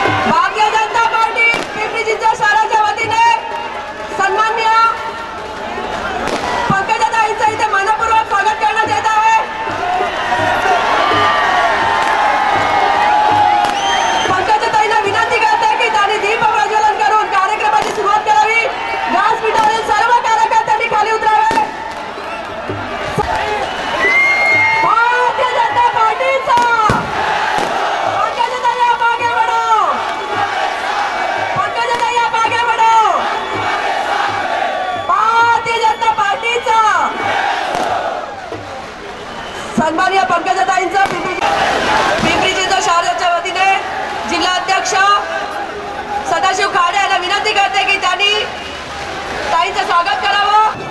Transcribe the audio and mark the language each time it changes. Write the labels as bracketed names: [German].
[Marathi] Bharatiya Janata party Pimpri Chinchwad शहराच्या वतीने सन्माननीय पंकजाताईंचं इथे मनपूर्वक स्वागत करण्यात येत आहे. पंकजाताईंना विनंती करते की त्यांनी दीप प्रज्वलन करून कार्यक्रमाची सुरुवात करावी. व्यासपीठावरील सर्व कार्यकर्त्यांनी खाली उतरावे. [Hindi] भारतीय जनता पार्टीचा पंकजाताई आप आगे बढ़ो, पंकजाताई आप आगे बढ़ो. [Marathi] भारतीय जनता पार्टीचा सन्माननीय पंकजाताईंचा पिंपरी चिंचवड शहराच्या वतीने जिल्हा अध्यक्ष सदाशिव खाडे यांना विनंती करते की त्यांनी ताईंचं स्वागत करावं.